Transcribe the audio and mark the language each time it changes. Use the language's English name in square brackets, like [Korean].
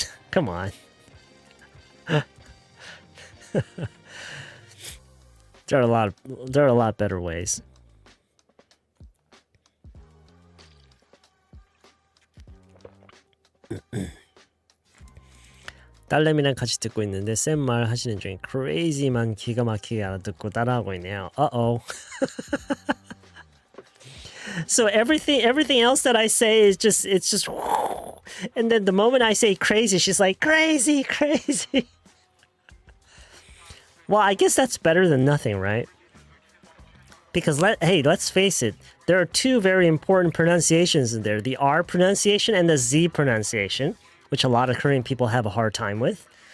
[English] Come on. There are a lot better ways. [Korean] 딸내미랑 같이 듣고 있는데 쌤 말 하시는 중에 crazy만 기가 막히게 알아듣고 따라하고 있네요. [English] Uh-oh. So everything else that I say is just and then the moment I say crazy, she's like crazy. Well, I guess that's better than nothing, right? Because let's face it, there are 2 very important pronunciations in there, the R pronunciation and the Z pronunciation, which a lot of Korean people have a hard time with.